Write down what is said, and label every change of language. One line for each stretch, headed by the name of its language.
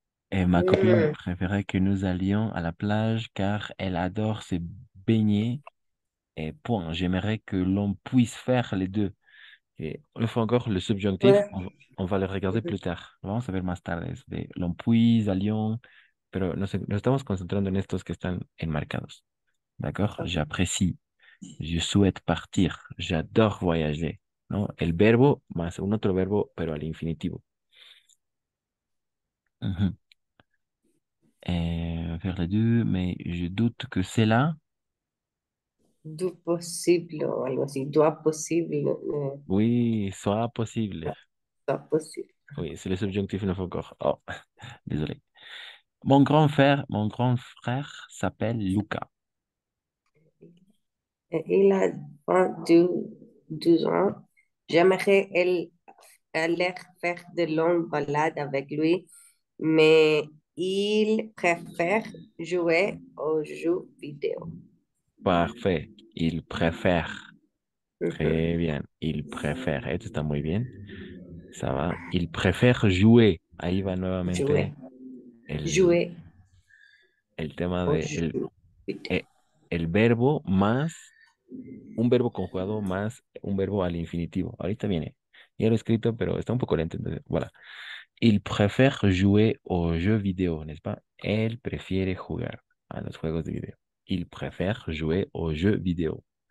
French: Et ma copine préférait que nous allions à la plage car elle adore se baigner. Et point. J'aimerais que l'on puisse faire les deux. Et une fois encore, le subjonctif, on va le regarder plus tard.
Spanish: Vamos a ver más tarde.
French: De l'on puisse, allions.
Spanish: Pero nos estamos concentrando en estos que están enmarcados.
French: D'accord? J'apprécie. Je souhaite partir. J'adore voyager. ¿No?
Spanish: El verbo más un otro verbo, pero al infinitivo.
French: Faire les deux, mais je doute que c'est là.
Spanish: Du possible o algo así.
French: Doit possible. Oui, soit possible. Soit possible. Oui, c'est le subjonctif une fois encore. Oh, désolé. Mon grand frère s'appelle Luca. Il a 12 ans. J'aimerais aller faire de longues balades avec lui, mais il préfère jouer aux jeux vidéo. Parfait. Il préfère. Très bien. Il préfère.
Spanish: Esto está muy bien.
French: Ça va. Il préfère jouer.
Spanish: Ahí va nuevamente
French: Jouer.
Spanish: El tema O de
French: je vidéo.
Spanish: el verbo más un verbo conjugado más un verbo al infinitivo. Ahorita viene. Ya lo he escrito, pero está un poco lento. Entonces, voilà.
French: Il préfère jouer aux jeux vidéo, n'est-ce pas?
Spanish: Él prefiere jugar a los juegos de video.
French: Il préfère jouer aux jeux vidéo.